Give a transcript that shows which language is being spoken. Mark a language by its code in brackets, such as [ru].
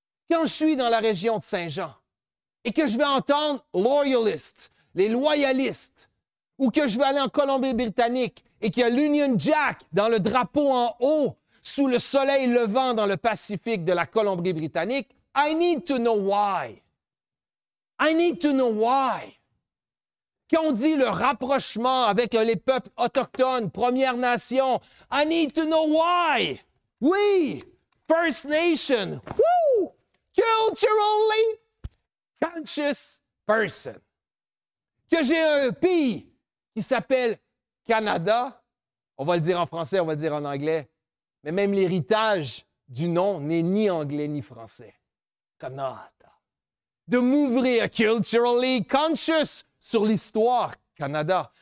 [fr] Quand je suis dans la région de Saint-Jean et que je vais entendre loyalists, les loyalistes, ou que je vais aller en Colombie-Britannique et qu'il y a l'Union Jack dans le drapeau en haut, sous le soleil levant dans le Pacifique de la Colombie-Britannique, [en] I need to know why. I need to know why. [fr] Quand on dit le rapprochement avec les peuples autochtones, Premières Nations, I need to know why. Oui, First Nation. Woo! [en] Culturally conscious person. [fr] Que j'ai un pays qui s'appelle Canada, on va le dire en français, on va le dire en anglais, mais même l'héritage du nom n'est ni anglais ni français. Canada. De m'ouvrir [en] culturally conscious [fr] sur l'histoire Canada.